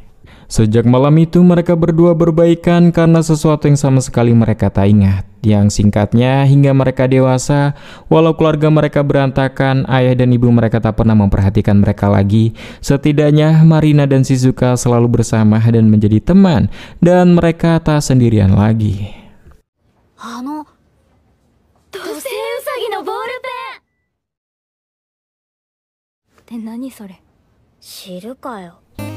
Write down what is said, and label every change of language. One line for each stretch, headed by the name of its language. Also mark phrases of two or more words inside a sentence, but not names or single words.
Indonesian: Sejak malam itu mereka berdua berbaikan karena sesuatu yang sama sekali mereka tak ingat. Yang singkatnya, hingga mereka dewasa, walau keluarga mereka berantakan, ayah dan ibu mereka tak pernah memperhatikan mereka lagi. Setidaknya Marina dan Shizuka selalu bersama dan menjadi teman, dan mereka tak sendirian lagi.
Japanese: 土星ウサギのボールペンって何それ？知るかよ。